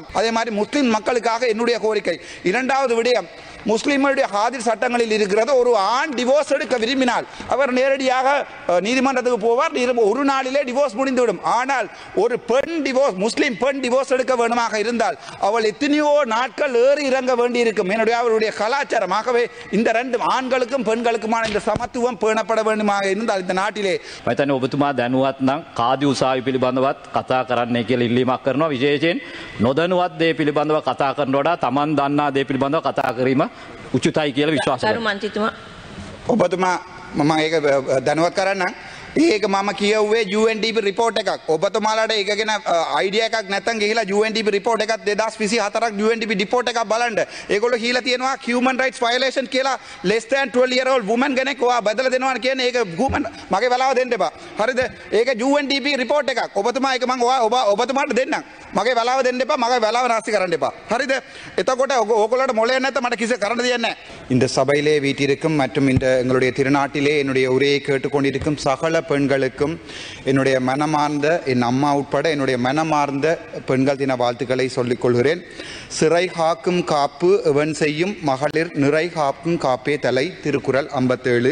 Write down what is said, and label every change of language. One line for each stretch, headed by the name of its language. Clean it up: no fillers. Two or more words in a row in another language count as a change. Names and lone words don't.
Tamil: அதே மாதிரி முஸ்லிம் மக்களுக்காக என்னுடைய கோரிக்கை. இரண்டாவது விடயம், முஸ்லிம்களுடைய ஹாதிர் சட்டங்களில் இருக்கிறது, ஒரு ஆண் டிவோர்ஸ் எடுக்க விரும்பினால் அவர் நேரடியாக நீதிமன்றத்துக்கு போவார், ஒரு நாளிலே டிவோர்ஸ் முடிந்துவிடும். ஆனால் ஒரு பெண் டிவோர்ஸ், முஸ்லிம் பெண் டிவோர்ஸ் எடுக்க வேண்டுமாக இருந்தால் அவள் எத்தனையோ நாட்கள் ஏறி இறங்க வேண்டியிருக்கும். என்னுடைய அவருடைய கலாச்சாரமாகவே இந்த ரெண்டு ஆண்களுக்கும் பெண்களுக்குமான இந்த சமத்துவம் பேணப்பட வேண்டுமாக இருந்தால் இந்த நாட்டிலே
Sinhala: ඔබතුමා දැනුවත් නම් කාදි උසාවි පිළිබඳවත් කතා කරන්නයි කියලා ඉල්ලීමක් කරනවා. විශේෂයෙන් නොදැනුවත් දේ පිළිබඳව කතා කරනට වඩා Taman දන්නා දේ පිළිබඳව කතා කිරීම උචිතයි කියලා විශ්වාස කරනවා. ඔබතුමා මම ඒක දැනුවත් කරන්නම්. ඒක මම කියුවේ UNDP රිපෝට් එකක්. ඔබතුමාලාට ඒක ගැන අයිඩියා එකක් නැත්නම් ගිහිලා UNDP රිපෝට් එකක් 2024ක් UNDP රිපෝට් එකක් බලන්න. ඒගොල්ලෝ කියලා තියෙනවා
English: human rights violation
Sinhala: කියලා
English: less than 12 year old woman
Sinhala: කෙනෙක් ඔයා බදලා දෙනවා කියන්නේ ඒක human මගේ වෙලාව දෙන්න එපා. හරිද? ඒක UNDP රිපෝට් එකක්. ඔබතුමා ඒක මම ඔබතුමාට දෙන්නම්. මගේ වෙලාව දෙන්න එපා. මගේ වෙලාව නාස්ති කරන්න එපා. හරිද? එතකොට ඕගොල්ලෝට මොලේ නැත්නම් මට කිසි කරන්න දෙයක් නැහැ.
Tamil: இந்த சபையிலே வீட்டிற்கும் மற்றும் இந்த எங்களுடைய திருநாட்டிலே என்னுடைய உரையை கேட்டுக்கொண்டிருக்கும் சகல பெண்களுக்கும் என்னுடைய மனமார்ந்த, என் அம்மா உட்பட என்னுடைய மனமார்ந்த பெண்கள் தின வாழ்த்துக்களை சொல்லிக் கொள்கிறேன். சிறை காக்கும் காப்பு எவன் செய்யும் மகளிர் நிறை காக்கும் காப்பே தலை, திருக்குறள் 57.